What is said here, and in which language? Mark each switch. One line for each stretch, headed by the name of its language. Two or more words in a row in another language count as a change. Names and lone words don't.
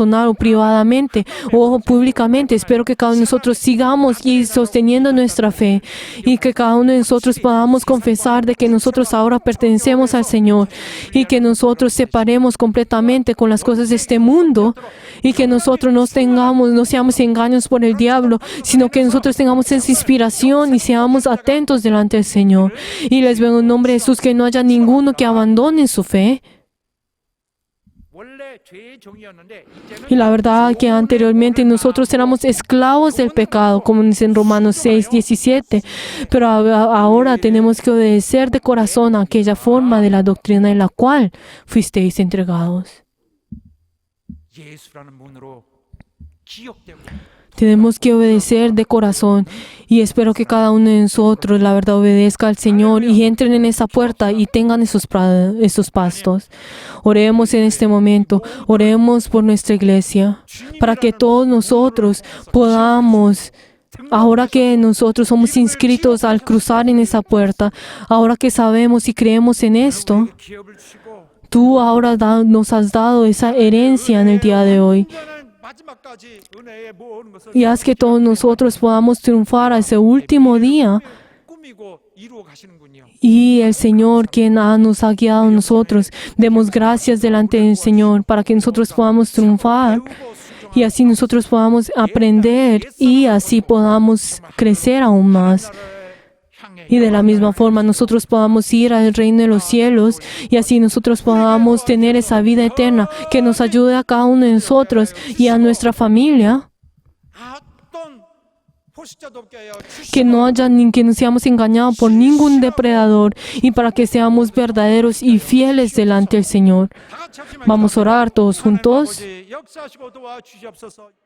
Spanish: o privadamente o públicamente, espero que cada uno de nosotros sigamos y sosteniendo nuestra fe y que cada uno de nosotros podamos confesar de que nosotros ahora pertenecemos al Señor y que nosotros separemos completamente con las cosas de este mundo y que nosotros no seamos engaños por el diablo, sino que nosotros tengamos esa inspiración y seamos atentos delante del Señor. Y les veo en nombre de Jesús que no haya ninguno que abandone su fe.
Korean: 원래 죄의 종이었는데
Spanish: Y la verdad que anteriormente nosotros éramos esclavos del pecado, como dice en Romanos 6:17, pero ahora tenemos que obedecer de corazón a aquella forma de la doctrina en la cual fuisteis entregados.
Korean: 예수라는 문으로 기억되고
Spanish: Tenemos que obedecer de corazón y espero que cada uno de nosotros, la verdad, obedezca al Señor y entren en esa puerta y tengan esos pastos. Oremos en este momento, oremos por nuestra iglesia, para que todos nosotros podamos, ahora que nosotros somos inscritos al cruzar en esa puerta, ahora que sabemos y creemos en esto,
Korean: 기업을 주시고
Spanish: tú ahora nos has dado esa herencia en el día de hoy.
Korean: 마지막까지 은혜에 모으는 것을
Spanish: Y haz que todos nosotros podamos triunfar a ese último día.
Korean: 꾸미고 이루어 가시는군요.
Spanish: Y el Señor, quien nos ha guiado a nosotros, demos gracias delante del Señor para que nosotros podamos triunfar y así nosotros podamos aprender y así podamos crecer aún más. Y de la misma forma nosotros podamos ir al reino de los cielos y así nosotros podamos tener esa vida eterna que nos ayude a cada uno de nosotros y a nuestra familia.
Korean: 어떤 포식자도 없게 하여
Spanish: que no haya ni que no seamos engañados por ningún depredador y para que seamos verdaderos y fieles delante del Señor.
Korean: 다 같이 합심하여
Spanish: Vamos a orar todos
Korean: 하나님
Spanish: juntos.
Korean: 아버지, 역사하시고 도와주시옵소서.